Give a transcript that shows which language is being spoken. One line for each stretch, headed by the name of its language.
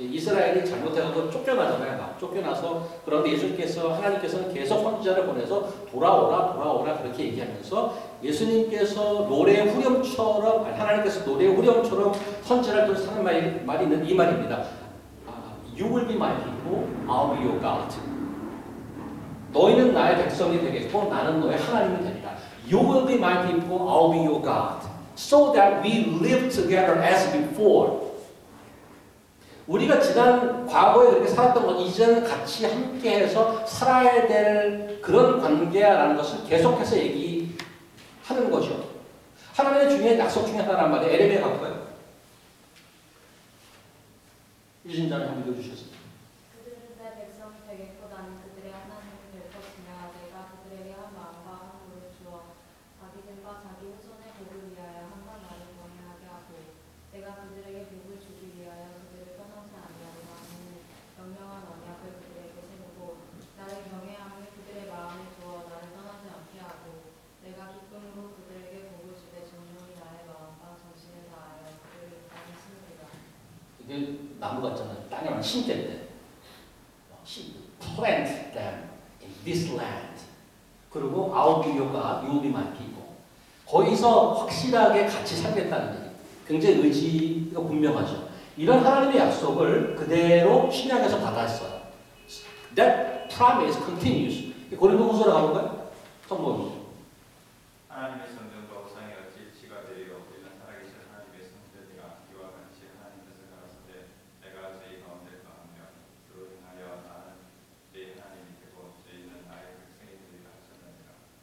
Korean: 이스라엘이 잘못해서 쫓겨나잖아요. 막 쫓겨나서 그런데 예수님께서 하나님께서는 계속 선지자를 보내서 돌아오라 그렇게 얘기하면서 예수님께서 노래의 후렴처럼 하나님께서 노래의 후렴처럼 선지자를 통해서 하는 말이 있는 이 말입니다.
English: You will be my people, I'll be your God.
Korean: 너희는 나의 백성이 되겠고 나는 너의 하나님이 되리라.
English: You will be my people, I'll be your God. So that we live together as before.
Korean: 우리가 지난 과거에 그렇게 살았던 것 이제는 같이 함께해서 살아야 될 그런 관계라는 것을 계속해서 얘기하는 거죠. 하나님의 중요한 약속 중에 하나란 말이에요. 에레미야 갈까요? 유진자님 한번 읽어주셨어요. 그들은 내 백성이 되겠고 나는 그들의 하나님이 될 것이냐. 내가 그들에게 한 마음과 한 물을 주어 자기들과 자기 후손의 복을 위하여 한번 나를 경외하게 하고 내가 그들에게 복을 주기 위하여 그들을 떠나지 아니하리라 하는 명령한 언약을 그들에게 세우고 나를 경외함을 그들의 마음에 두어 나를 떠나지 않게 하고 내가 기쁨으로 그들에게 복을 주되 정령이 나의 마음과 정신을 다하여 그들을 땅에 심으리라. 이게 나무 같잖아요. 땅에만 심겠대.
English: Plant them in this land.
Korean: 그리고
English: I'll be your God, you will be my people.
Korean: 거기서 확실하게 같이 살겠다는 얘기. 굉장히 의지가 분명하죠. 이런 하나님의 약속을 그대로 신약에서 받았어요.
English: That promise continues.
Korean: 고린도후서로 가볼까요? 성경이죠. 하나님의 성전과 우상의 어찌 지가 되리요. 우리는 살아계신 하나님의 성전이라 이와 같이 하나님께서 가라사대 내가 저희 가운데 거하며 그로 인하여 나는 내 하나님이 되고 저희는 나의 백성이 되리라 하셨느니라.